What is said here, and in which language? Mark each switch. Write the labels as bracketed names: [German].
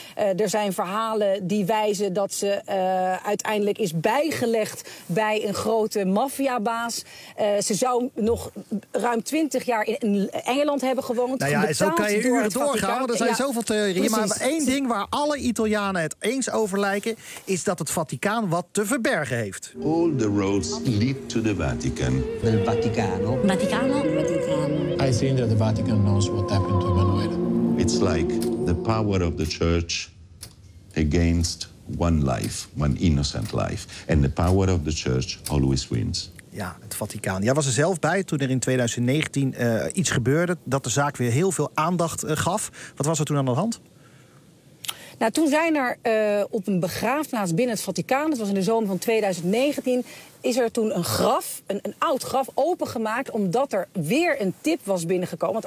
[Dutch] Er zijn verhalen die wijzen dat ze uiteindelijk is bijgelegd bij een grote maffiabaas. Ze zou nog ruim 20 jaar in Engeland hebben gewoond. Nou ja, zo kan je uren doorgaan, want er zijn zoveel theorieën. Maar één ding waar alle Italianen het eens over lijken, is dat het Vaticaan wat te verbergen heeft. [English] All the roads lead to the Vatican. [Italian] Del Vaticano. Vaticano. [English] I think that the Vatican knows what happened to Emanuela. It's like the power of the church against one life, one innocent life. And the power of the church always wins. [Dutch] Ja, het Vaticaan. Jij was er zelf bij toen er in 2019 iets gebeurde dat de zaak weer heel veel aandacht gaf. Wat was er toen aan de hand? Nou, toen zijn er op een begraafplaats binnen het Vaticaan, dat was in de zomer van 2019, is er toen een graf, een oud graf, opengemaakt omdat er weer een tip was binnengekomen.